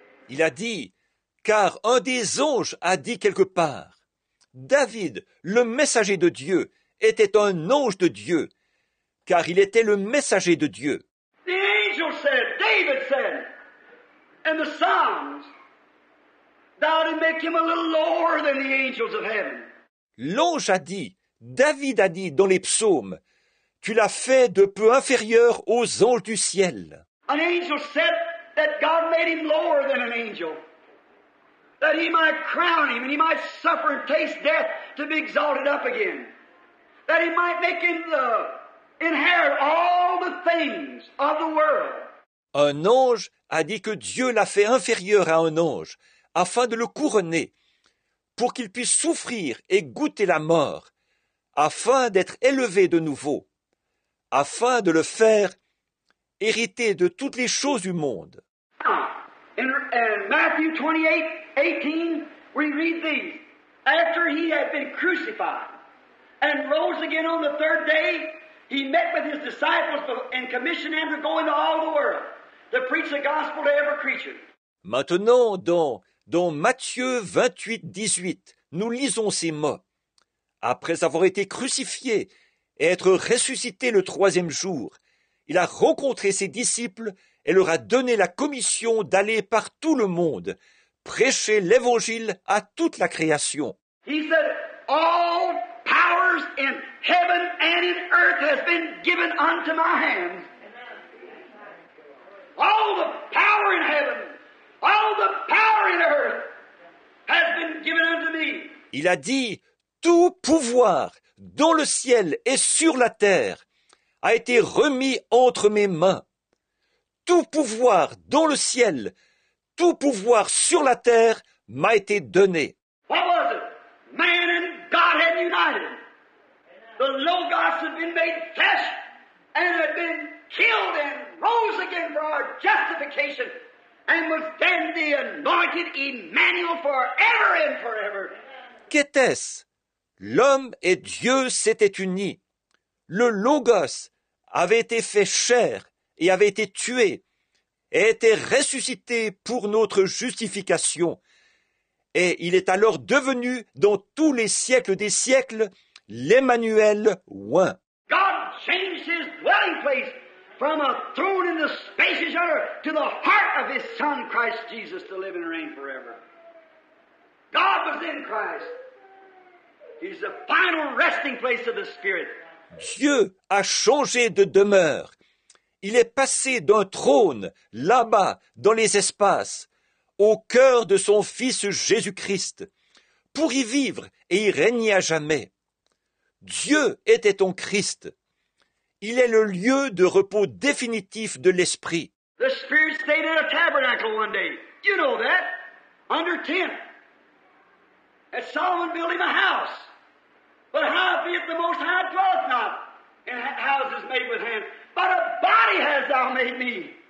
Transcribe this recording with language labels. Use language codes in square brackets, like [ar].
[fr] Il a dit, car un des anges a dit quelque part, David, le messager de Dieu, était un ange de Dieu, car il était le messager de Dieu. [en] The angel said, David said, in the Psalms, Thou did make him a little lower than the angels of heaven. [fr] L'ange a dit, David a dit dans les psaumes, tu l'as fait de peu inférieur aux anges du ciel. [en] An angel said that God made him lower than an angel, that he might crown him and he might suffer and taste death to be exalted up again, that he might make him inherit all the things of the world. [fr] Un ange a dit que Dieu l'a fait inférieur à un ange, afin de le couronner, pour qu'il puisse souffrir et goûter la mort, afin d'être élevé de nouveau, afin de le faire hériter de toutes les choses du monde. [en] In Matthew 28, 18, we read these. After he had been crucified and rose again on the third day, he met with his disciples and commissioned them to go into all the world to preach the gospel to every creature. [fr] Maintenant, dans Matthieu 28, 18, nous lisons ces mots. Après avoir été crucifié et être ressuscité le troisième jour, il a rencontré ses disciples et leur a donné la commission d'aller par tout le monde, prêcher l'évangile à toute la création. [en] He said, all powers in heaven and in earth has been given unto my hands. All the power in heaven, all the power in earth has been given unto me. [fr] Il a dit, tout pouvoir dans le ciel et sur la terre a été remis entre mes mains. Tout pouvoir dans le ciel, tout pouvoir sur la terre m'a été donné. [en] What was it? Man and God had united. The Logos had been made flesh and had been killed and rose again for our justification and was then the anointed Emmanuel forever and forever. [fr] Qu'était-ce? L'homme et Dieu s'étaient unis. Le Logos avait été fait chair et avait été tué et était ressuscité pour notre justification. Et il est alors devenu, dans tous les siècles des siècles, l'Emmanuel oint. [en] God changed his dwelling place from a throne in the spacious earth to the heart of his Son, Christ Jesus, to live and reign forever. God was in Christ. He's the final resting place of the Spirit. [fr] Dieu a changé de demeure. Il est passé d'un trône, là-bas, dans les espaces, au cœur de son Fils Jésus-Christ, pour y vivre et y régner à jamais. Dieu était ton Christ. Il est le lieu de repos définitif de l'Esprit. [en] The Spirit stayed in a tabernacle one day. You know that. Under tent. And Solomon built him a house. But howbeit the Most High dwelleth not in houses made with hands. But a body hast thou made me.